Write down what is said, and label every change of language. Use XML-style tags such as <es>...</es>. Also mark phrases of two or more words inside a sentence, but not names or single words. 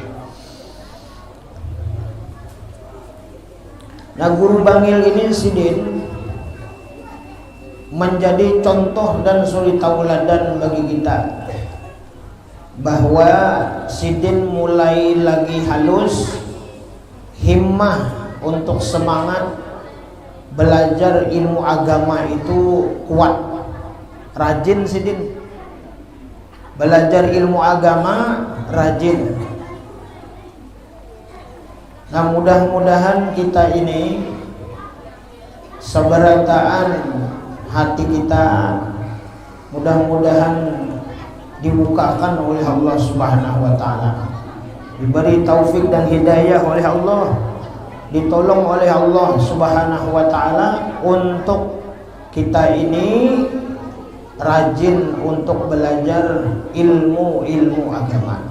<id>Nah, Guru Bangil ini Sidin menjadi contoh dan suri tauladan bagi kita, bahwa Sidin mulai lagi halus, himmah untuk semangat belajar ilmu agama itu kuat, rajin Sidin belajar ilmu agama, rajin. Nah, mudah-mudahan kita ini seberataan hati kita, mudah-mudahan dibukakan oleh Allah</id> <ar>سبحانه وتعالى,</ar> <id>diberi taufik dan hidayah oleh Allah, ditolong oleh Allah</id> <ar>سبحانه وتعالى</ar> <id>untuk kita ini rajin untuk belajar ilmu-ilmu agama.</id>